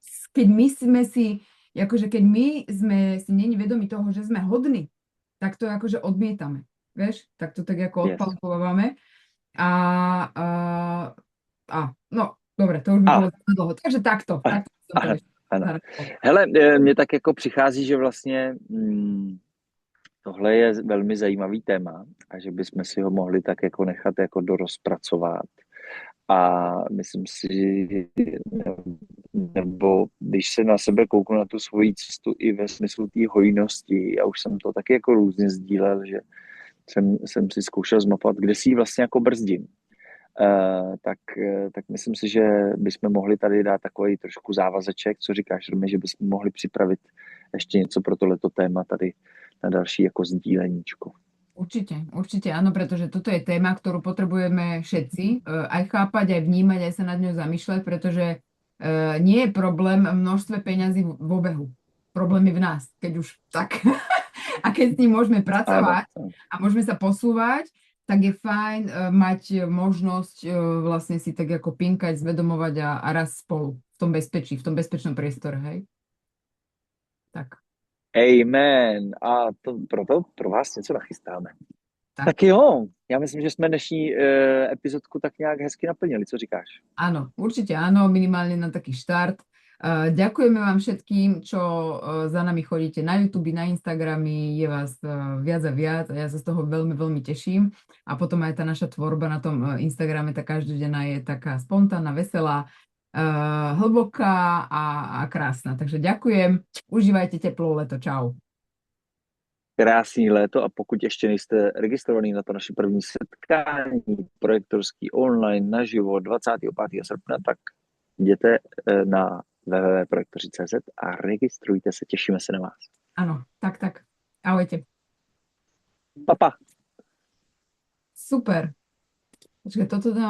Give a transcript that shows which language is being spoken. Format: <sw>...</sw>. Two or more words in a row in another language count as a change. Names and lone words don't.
<sk>keď my sme si, akože keď my sme si není vedomi toho, že sme hodní, tak to akože odmietame. Vieš? Tak to tak ako yes. odpalkovávame. A, a, a no, dobre, to už by A, bolo dlho. Takže takto som to ano, ešte ano. zareagovala.</sk> <cs>Hele, mně tak jako přichází, že vlastně tohle je velmi zajímavý téma a že bychom si ho mohli tak jako nechat jako dorozpracovat. A myslím si, nebo když se na sebe kouknu na tu svoji cestu i ve smyslu té hojnosti, já už jsem to taky jako různě sdílel, že jsem si zkoušel zmapovat, kde si ji vlastně jako brzdím. Tak myslím si, že bychom mohli tady dát takový trošku závazeček, co říkáš, Romy, že bychom mohli připravit ještě něco pro tohleto téma tady na další jako sdíleníčko.</cs> <sk>Určite áno, pretože toto je téma, ktorú potrebujeme všetci aj chápať, aj vnímať, aj sa nad ňou zamýšľať, pretože nie je problém v množstve peňazí v obehu. Problém je v nás, keď už tak. A keď s ním môžeme Ano, pracovať a môžeme sa posúvať, tak je fajn mať možnosť vlastne si tak ako pinkať, zvedomovať a raz spolu v tom bezpečí, v tom bezpečnom priestore, hej? Tak, amen.</sk> <cs>A to proto pro vás něco nachystáme. tak. Tak jo, já myslím, že jsme dnešní epizodku tak nějak hezky naplnili. Co říkáš?</cs> <sk>Áno, určite áno, minimálne na taký štart. Ďakujeme vám všetkým, čo za nami chodíte na YouTube, na Instagramy, je vás viac a viac a ja sa z toho veľmi, veľmi teším. A potom aj tá naša tvorba na tom Instagrame, tá každodenná je taká spontánna, veselá, hlboká a krásna. Takže ďakujem, užívajte teplé leto, čau.</sk> <cs>Krásný léto a pokud ještě nejste registrovaný na to naše první setkání projektorský online naživo 25. srpna, tak jděte na www.projektoři.cz a registrujte se, těšíme se na vás.</cs> <sk>Áno, tak. Ahojte. Pa, pa. Super. Počkaj, toto dám</sk>